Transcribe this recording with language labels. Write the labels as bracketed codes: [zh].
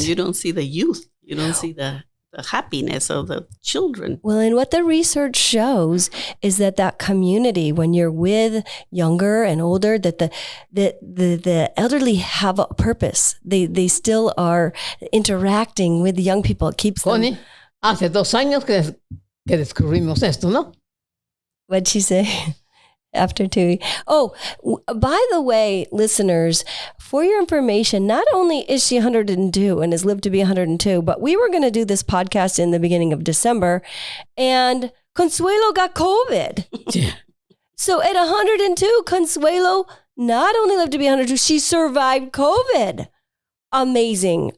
[en] You don't see the youth. You don't see the happiness of the children. Well, and what the research shows is that community, when you're with younger and older, that the elderly have a purpose. They still are interacting with the young people. It keeps Connie, them. [es] hace 2 años que descubrimos esto, ¿no? [en] What'd she say? After 2. Oh, by the way, listeners, for your information, not only is she 102 and has lived to be 102, but we were going to do this podcast in the beginning of December, and Consuelo got COVID. Yeah. So at 102, Consuelo not only lived to be 102, she survived COVID. Amazing.